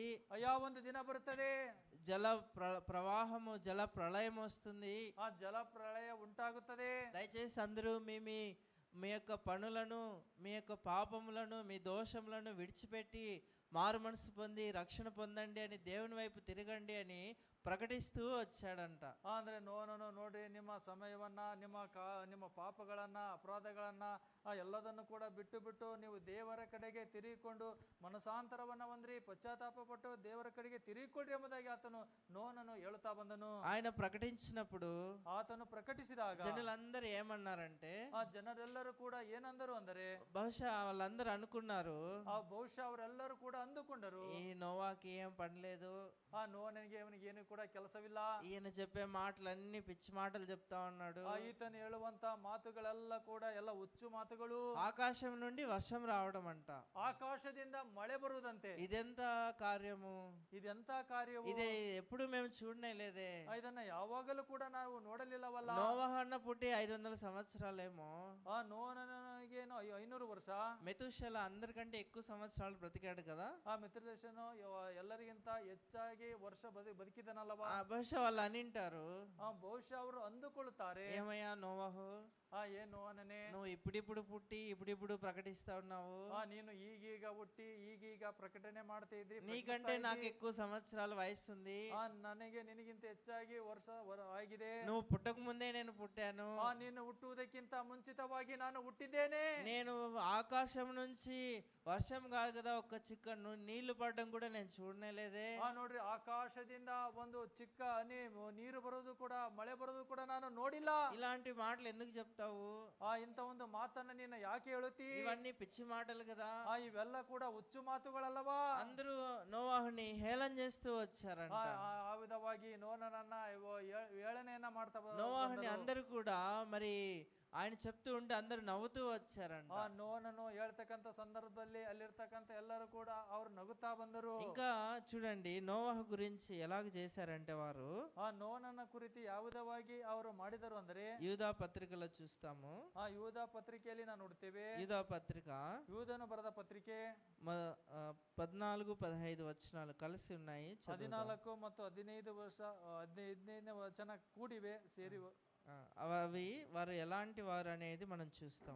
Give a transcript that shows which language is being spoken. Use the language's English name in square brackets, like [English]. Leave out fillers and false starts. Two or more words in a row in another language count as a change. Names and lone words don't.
[Kannada] ಅಯ್ಯಾ, ಒಂದು ದಿನ ಬರುತ್ತದೆ, [Telugu] జల ప్రవాహము జల ప్రళయం వస్తుంది, [Kannada] ಆ ಜಲ ಪ್ರಳಯ ಉಂಟಾಗುತ್ತದೆ. [Telugu] దయచేసి అందరూ మీ యొక్క పనులను, మీ యొక్క పాపములను, మీ దోషములను విడిచిపెట్టి మారు మనసు పొంది రక్షణ పొందండి అని దేవుని వైపు తిరగండి అని ప్రకటిస్తూ వచ్చాడంట. [Kannada] ಅಂದ್ರೆ ನೋಹನನು, ನೋಡ್ರಿ, ನಿಮ್ಮ ಸಮಯವನ್ನ, ನಿಮ್ಮ ಪಾಪಗಳನ್ನ, ಅಪರಾಧಗಳನ್ನ ಎಲ್ಲದನ್ನು ಕೂಡ ಬಿಟ್ಟು ನೀವು ದೇವರ ಕಡೆಗೆ ತಿರುಗಿಕೊಂಡು ಮನಸಾಂತರವನ್ನ ಹೊಂದ್ರಿ, ಪಶ್ಚಾತ್ತಾಪ ಪಟ್ಟು ದೇವರ ಕಡೆಗೆ ತಿರುಗಿಕೊಳ್ರಿ ಎಂಬುದಾಗಿ ಆತನು ನೋಹನನು ಹೇಳುತ್ತಾ ಬಂದನು. [Telugu] ఆయన ప్రకటించినప్పుడు [Kannada] ಆತನು ಪ್ರಕಟಿಸಿದಾಗ [Telugu] జనులందరూ ఏమన్నారంటే, [Kannada] ಆ ಜನರೆಲ್ಲರೂ ಕೂಡ ಏನಂದರು ಅಂದರೆ [Telugu] బహుశా వాళ్ళందరూ అనుకున్నారు, [Kannada] ಬಹುಶಃ ಅವರೆಲ್ಲರೂ ಕೂಡ ಅಂದುಕೊಂಡರು, [Telugu] ఈ నోవాకి ఏం పనిలేదు, [Kannada] ಆ ನೋಹನಿಗೆ ಅವನಿಗೆ ಏನು ಕೂಡ ಕೆಲಸವಿಲ್ಲ, [Telugu] ఈయన చెప్పే మాటలన్నీ పిచ్చి మాటలు చెప్తా ఉన్నాడు, [Kannada] ಈತನು ಹೇಳುವಂತ ಮಾತುಗಳೆಲ್ಲ ಕೂಡ ಎಲ್ಲ ಹುಚ್ಚು ಮಾತುಗಳು, [Telugu] ఆకాశం నుండి వర్షం రావడం అంట, [Kannada] ಆಕಾಶದಿಂದ ಮಳೆ ಬರುವುದಂತೆ. [Telugu] ఇదెంత కార్యము, [Kannada] ಇದೆಂತ ಕಾರ್ಯವು, [Telugu] ఇది ఎప్పుడు మేము చూడనే లేదే, [Kannada] ಇದನ್ನ ಯಾವಾಗಲೂ ಕೂಡ ನಾವು ನೋಡಲಿಲ್ಲವಲ್ಲ. [Telugu] నోవహన్న పుట్టి 500 సంవత్సరాలేమో, [Kannada] ಆ ನೋಹನಿಗೇನು 500 ವರ್ಷ, [Telugu] మెతుషల అందరికంటే ఎక్కువ సంవత్సరాలు బ్రతికాడు కదా. [Kannada] ಆ ಮಿತ್ರದೇಶನು ಎಲ್ಲರಿಗಿಂತ ಹೆಚ್ಚಾಗಿ ವರ್ಷ ಬದುಕಿದನಲ್ಲವಾ? [Telugu] బహుశా వాళ్ళు అనింటారు, [Kannada] ಬಹುಶಃ ಅವರು ಅಂದುಕೊಳ್ಳುತ್ತಾರೆ, [Telugu] ఏమయ్యా నోవహు, [Kannada] ಏನು ನೋಹನನೇ, [Telugu] నువ్వు ఇప్పుడిప్పుడు పుట్టి ఇప్పుడిప్పుడు ప్రకటిస్తా ఉన్నావు, [Kannada] ನೀನು ಈಗೀಗ ಹುಟ್ಟಿ ಈಗೀಗ ಪ್ರಕಟಣೆ ಮಾಡ್ತಾ ಇದ್ರಿ, [Telugu] నీకంటే నాకు ఎక్కువ సంవత్సరాల వయసు ఉంది, [Kannada] ನನಗೆ ನಿನಗಿಂತ ಹೆಚ್ಚಾಗಿ ವರ್ಷ ಆಗಿದೆ, [Telugu] నువ్వు పుట్టక ముందే నేను పుట్టాను, [Kannada] ನೀನು ಹುಟ್ಟುವುದಕ್ಕಿಂತ ಮುಂಚಿತವಾಗಿ ನಾನು ಹುಟ್ಟಿದ್ದೇನೆ, [Telugu] నేను ఆకాశం నుంచి వర్షం కాదు కదా ఒక్క చిక్క నీళ్లు పడడం కూడా నేను చూడనేలేదే, [Kannada] ನೋಡ್ರಿ ಆಕಾಶದಿಂದ ಒಂದು ಚಿಕ್ಕ ಹನಿ ನೀರು ಬರೋದು ಕೂಡ ಮಳೆ ಬರೋದು ಕೂಡ ನಾನು ನೋಡಿಲ್ಲ. [Telugu] ఇలాంటి మాటలు ఎందుకు చెప్తావు? [Kannada] ಇಂಥ ಒಂದು ಮಾತನ್ನ ನೀನು ಯಾಕೆ ಹೇಳುತ್ತಿ? [Telugu] ఇవన్నీ పిచ్చి మాటలు కదా. [Kannada] ಇವೆಲ್ಲ ಕೂಡ ಹುಚ್ಚು ಮಾತುಗಳಲ್ಲವಾ? [Telugu] అందరూ నోవాహుని హేళన చేస్తూ వచ్చారంట. [Kannada] ಆ ವಿಧವಾಗಿ ನೋಹನನ್ನ ಹೇಳನೆಯನ್ನ ಮಾಡ್ತಾ [Telugu] నోవాహుని అందరూ కూడా మరి ఆయన చెప్తూ ఉంటే అందరూ నవ్వుతూ వచ్చారంట. [Kannada] ನೋಹನನ್ನು ಹೇಳ್ತಕ್ಕಂಥ ಸಂದರ್ಭದಲ್ಲಿ ಅಲ್ಲಿರ್ತಕ್ಕಂಥ ಎಲ್ಲರೂ ಕೂಡ ಅವ್ರು ನಗುತ್ತಾ ಬಂದರು. [Telugu] ఇంకా చూడండి నోవాహు గురించి ఎలాగ చేశారంటే వారు [Kannada] ನೋಹನನ್ನ ಕುರಿತು ಯಾವ ವಿಧವಾಗಿ ಅವರು ಮಾಡಿದರು ಅಂದ್ರೆ [Telugu] యూదా పత్రికలో చూస్తాము. [Kannada] ಯೂದ ಪತ್ರಿಕೆಯಲ್ಲಿ ನಾವು ನೋಡ್ತೇವೆ. [Telugu] యూదా పత్రిక [Kannada] ಯೂದನು ಬರೆದ ಪತ್ರಿಕೆ [Telugu] 14-15 వచనాలు కలిసి ఉన్నాయి. [Kannada] 14 ಮತ್ತು 15ನೇ ವಚನ ಕೂಡಿವೆ ಸೇರಿ. [Telugu] అవి వారు ఎలాంటి వారు అనేది మనం చూస్తాం.